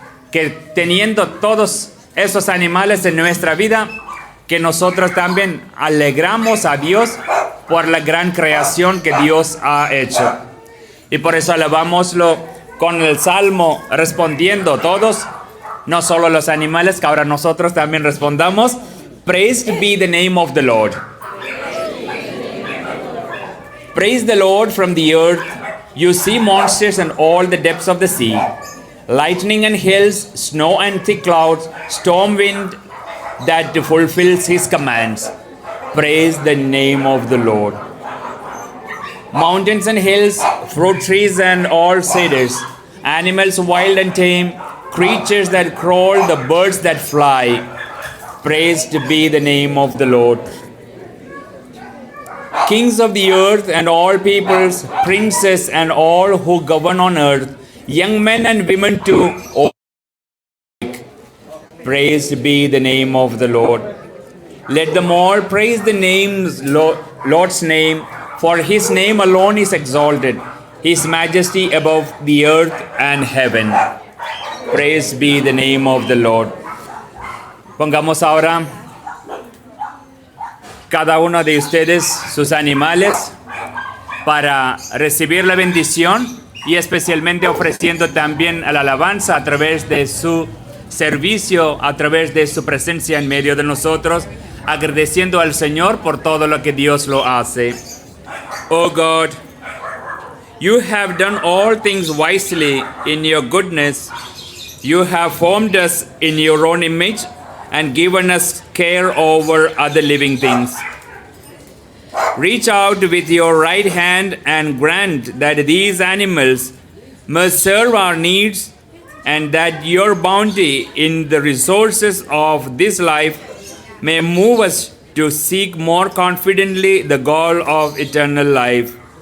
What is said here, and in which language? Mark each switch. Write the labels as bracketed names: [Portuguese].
[Spanish] Que teniendo todos esos animales en nuestra vida, que nosotros también alegramos a Dios por la gran creación que Dios ha hecho. Y por eso alabámoslo con el salmo, respondiendo todos, no solo los animales, que ahora nosotros también respondamos. [English] Praised be the name of the Lord. Praise the Lord from the earth, you sea monsters and all the depths of the sea. Lightning and hails, snow and thick clouds, storm wind that fulfills his commands. Praise the name of the Lord. Mountains and hills, fruit trees and all cedars, animals wild and tame, creatures that crawl, the birds that fly. Praised be the name of the Lord. Kings of the earth and all peoples, princes and all who govern on earth, young men and women too, all alike. Praised be the name of the Lord. Let them all praise the Lord's name, for his name alone is exalted, his majesty above the earth and heaven. Praise be the name of the Lord. [Spanish] Pongamos ahora cada uno de ustedes sus animales para recibir la bendición y especialmente ofreciendo también la alabanza a través de su servicio, a través de su presencia en medio de nosotros, agradeciendo al Señor por todo lo que Dios lo hace. [English] Oh God, you have done all things wisely in your goodness. You have formed us in your own image and given us care over other living things. Reach out with your right hand and grant that these animals must serve our needs, and that your bounty in the resources of this life may move us to seek more confidently the goal of eternal life.